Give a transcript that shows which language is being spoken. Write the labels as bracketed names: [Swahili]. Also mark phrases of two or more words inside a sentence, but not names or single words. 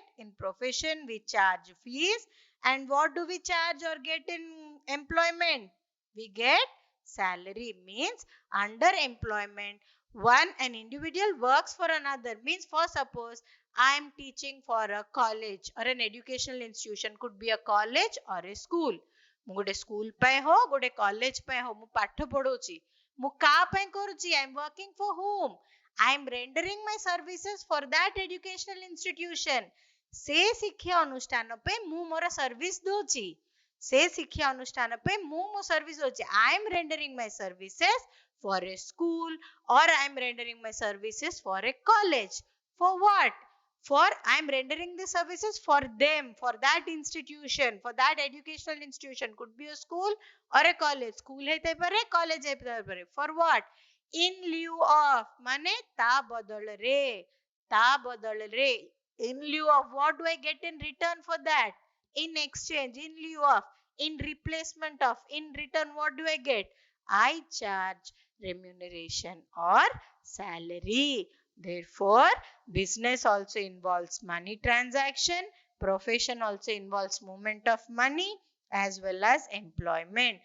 [English] In profession, we charge fees. And what do we charge or get in employment? we get salary. Means under employment, an individual works for another. Means for suppose I am teaching for a college or an educational institution, could be a college or a school. [Odia] ମୁଁ ଗୋଟେ ସ୍କୁଲ ପାଇଁ ହଉ ଗୋଟେ କଲେଜ ପାଇଁ ହଉ ମୁଁ ପାଠ ପଢଉଛି, ମୁଁ କାହା ପାଇଁ କରୁଛି? [English] I am working for whom? I am rendering my services for that educational institution. [Odia] ସେ ଶିକ୍ଷା ଅନୁଷ୍ଠାନ ପାଇଁ ମୁଁ ମୋର ସର୍ଭିସ ଦଉଛି, ସେ ଶିକ୍ଷା ଅନୁଷ୍ଠାନ ପାଇଁ ମୁଁ ମୋ ସର୍ଭିସ ଦଉଛି. [English] I am rendering my services for a school or I am rendering my services for a college. For what? For I am rendering the services for them, for that institution, for that educational institution. Could be a school or a college. [Odia] School ହେଇଥାଇ ପାରେ, college ହେଇଥାଇ ପାରେ. [English] For what? In lieu of, [Odia] ମାନେ ତା ବଦଳରେ, ତା ବଦଳରେ. [English] In lieu of, what do I get in return for that? In exchange, in lieu of, in replacement of, in return, what do I get? I charge remuneration or salary. Therefore, business also involves money transaction, profession also involves movement of money as well as employment.